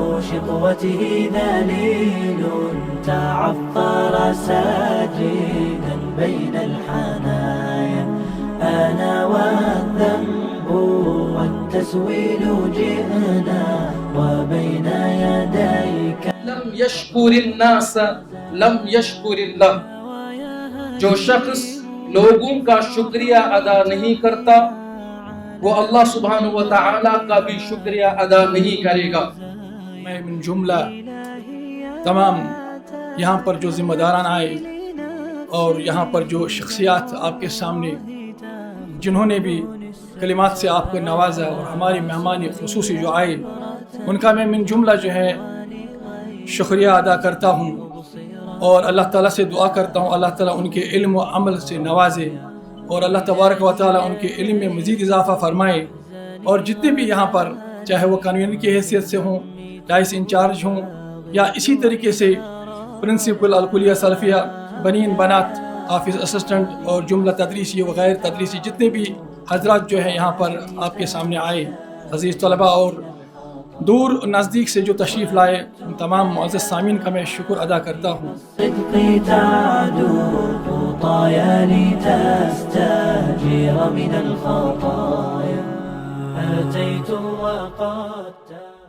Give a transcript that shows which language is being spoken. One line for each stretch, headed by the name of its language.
Arabic: شقوته ذليل تعثر ساجدا بين الحنايا أنا والذنب والتسويل جئنا وبين يديك لم يشكر الناس لم يشكر الله.
Urdu: جو شخص لوگوں کا شکریہ ادا نہیں کرتا وہ اللہ سبحانہ و تعالیٰ کا بھی شکریہ ادا نہیں کرے گا. میں من جملہ تمام یہاں پر جو ذمہ داران آئے اور یہاں پر جو شخصیات آپ کے سامنے جنہوں نے بھی کلمات سے آپ کو نوازا اور ہماری مہمان خصوصی جو آئے ان کا میں من جملہ جو ہے شکریہ ادا کرتا ہوں اور اللہ تعالیٰ سے دعا کرتا ہوں اللہ تعالیٰ ان کے علم و عمل سے نوازے اور اللہ تبارک و تعالیٰ ان کے علم میں مزید اضافہ فرمائے. اور جتنے بھی یہاں پر چاہے وہ کنوینر کی حیثیت سے ہوں وائس انچارج ہوں یا اسی طریقے سے پرنسپل الکلیہ سلفیہ بنین بنات آفس اسسٹنٹ اور جملہ تدریسی و غیر تدریسی جتنے بھی حضرات جو ہیں یہاں پر آپ کے سامنے آئے عزیز طلباء اور دور نزدیک سے جو تشریف لائے ان تمام معزز سامعین کا میں شکر ادا کرتا ہوں.
Arabic: صدقي تعدو خطايا لتستجير من الخطايا أتيت وقد